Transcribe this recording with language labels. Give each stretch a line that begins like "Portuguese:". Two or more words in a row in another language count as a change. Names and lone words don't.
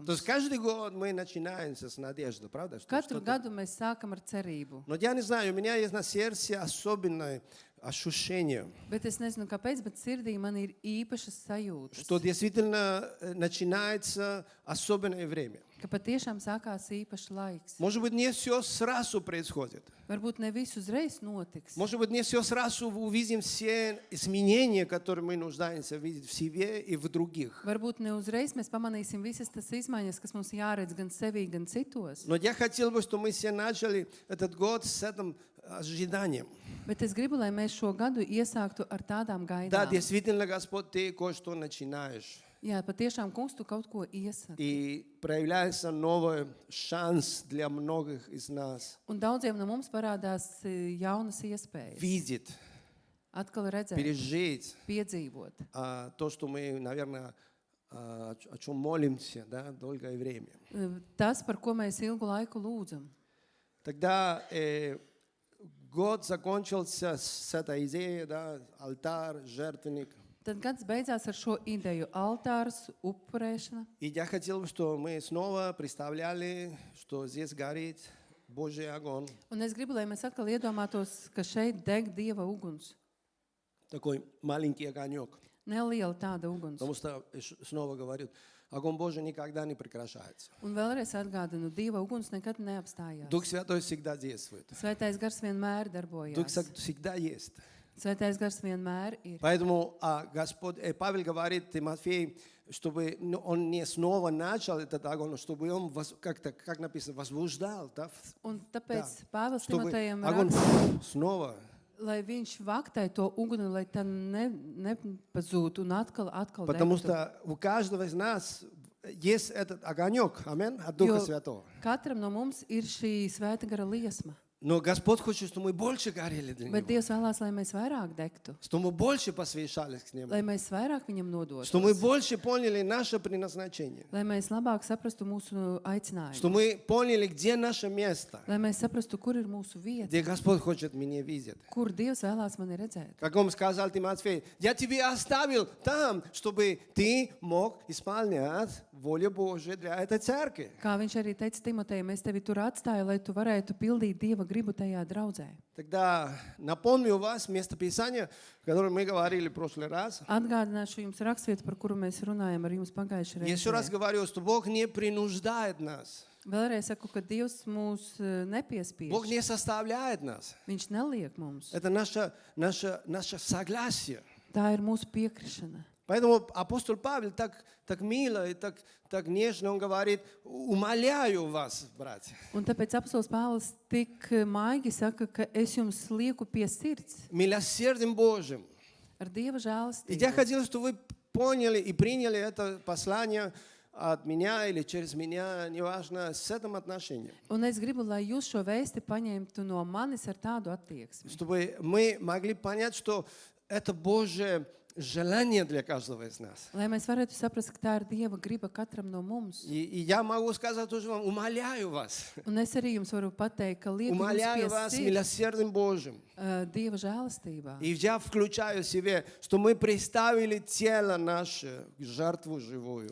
Russian: То есть каждый год мы начинаем с надеждой, правда? Что
Latvian: Katru
Russian: что-то-
Latvian: gadu mēs sākam ar cerību.
Russian: Но я не знаю, у меня есть на сердце особенное ощущение,
Latvian: Bet es nezinu, kāpēc, bet sirdī man ir īpašas sajūtas,
Russian: что действительно начинается особенное время.
Latvian: ka patiešām sākās īpašs laiks.
Russian: Может быть, не все сразу происходит.
Latvian: Varbūt ne viss uzreiz notiks.
Russian: Может быть, не все сразу увидим все изменения, которые мы нуждаемся видеть в себе и в других.
Latvian: Varbūt ne uzreiz mēs pamanīsim visas tas izmaiņas, kas mums jāredz gan sevī, gan citos.
Russian: Но я хотел бы, чтобы мы все начали этот год с этим ожиданием.
Latvian: Bet es gribu, lai mēs šo gadu iesāktu ar tādām
Russian: Да,
Latvian: gaidām.
Russian: действительно, Господь, Ты кое-что начинаешь.
Latvian: Jā, patiešām, kungs, tu kaut ko iesaki.
Russian: И проявляется новый шанс для многих из нас
Latvian: Un daudziem no mums parādās jaunas iespējas.
Russian: видеть,
Latvian: Atkal redzēt,
Russian: пережить
Latvian: piedzīvot.
Russian: то, что мы, наверное, о чем молимся, да, долгое время.
Latvian: Tas, par ko mēs ilgu laiku lūdzam.
Russian: Тогда год закончился с этой идеей, да, алтарь, жертвенник.
Latvian: Tad gads beidzās ar šo ideju - altārs, upurēšana.
Russian: И я хотел бы, чтобы мы снова представляли, что здесь горит Божий огонь.
Latvian: Un es gribu, lai mēs atkal iedomātos, ka šeit deg Dieva uguns.
Russian: Такой маленький огонек.
Latvian: Neliela tāda uguns.
Russian: Потому что, снова говорю, огонь Божий никогда не прекращается.
Latvian: Un vēlreiz atgādinu, Dieva uguns nekad neapstājās.
Russian: Дух Святой всегда действует.
Latvian: Svētais gars vienmēr
Russian: Дух
Latvian: darbojās.
Russian: всегда есть.
Latvian: Svētais gars vienmēr ir.
Russian: Поэтому Господь, Павел говорит Тимофей, чтобы он не снова начал этот огонь, чтобы он как-то, как написано, возбуждал, да?
Latvian: Un tāpēc Pāvils
Russian: Чтобы
Latvian: Timotejam
Russian: огонь
Latvian: raksta,
Russian: снова.
Latvian: lai viņš vaktē to uguni, lai tā nepazūtu un atkal
Russian: Потому
Latvian: degtu.
Russian: что у каждого из нас есть этот огонек, амин, от Духа
Latvian: Jo
Russian: Святого.
Latvian: katram no mums ir šī svēta gara liesma.
Russian: Но Господь хочет, чтобы мы больше горели для
Latvian: Bet
Russian: Него,
Latvian: Dievs vēlās, lai mēs vairāk degtu,
Russian: чтобы мы больше посвящались к Нему,
Latvian: lai mēs vairāk viņam nodotu,
Russian: чтобы мы больше поняли наше предназначение,
Latvian: lai mēs labāk saprastu mūsu aicinājumu,
Russian: чтобы мы поняли, где наше место,
Latvian: lai mēs saprastu, kur ir mūsu vieta,
Russian: где Господь хочет меня видеть.
Latvian: kur Dievs vēlās mani redzēt.
Russian: Как он сказал Тимофею, я тебе оставил там, чтобы ты мог исполнять волю Божию для этой церкви.
Latvian: Kā viņš arī teica Timotejam, es tevi tur atstāju, lai tu varētu pildīt Dieva gribu tajā draudzē.
Russian: Тогда напомню вас местописание, о котором мы говорили в прошлый раз.
Latvian: Atgādināšu jums rakstvietu, par kuru mēs runājam ar jums pagājušajā
Russian: Еще раз
Latvian: reizē.
Russian: говорю, что Бог не принуждает нас.
Latvian: Vēlreiz saku, ka Dievs mūs nepiespiež.
Russian: Бог не составляет нас.
Latvian: Viņš neliek mums.
Russian: Это наше согласие.
Latvian: Tā ir mūsu piekrišana.
Russian: Поэтому апостол Павел так мило и так нежно он говорит, умоляю вас, братья.
Latvian: Un tāpēc apsols Pāvils tik maigi saka, ka es jums lieku pie sirds
Russian: Милосердием Божьим.
Latvian: ar Dieva
Russian: И я
Latvian: žēlastību.
Russian: хотел, чтобы вы поняли и приняли это послание от меня или через меня, неважно, с этим отношением.
Latvian: Un es gribu, lai jūs šo vēsti paņemtu no manis ar tādu attieksmi.
Russian: Чтобы мы могли понять, что это Божье желание для каждого из нас.
Latvian: Lai mēs varētu saprast, ka tā ir Dieva griba katram no mums.
Russian: И я могу сказать тоже вам, умоляю вас,
Latvian: Un es arī jums varu pateikt, ka lieku jums
Russian: умоляю вас
Latvian: pie sirds,
Russian: милосердием Божьим.
Latvian: Dieva žēlastībā.
Russian: И я включаю себе, что мы представили тело наше, жертву живую.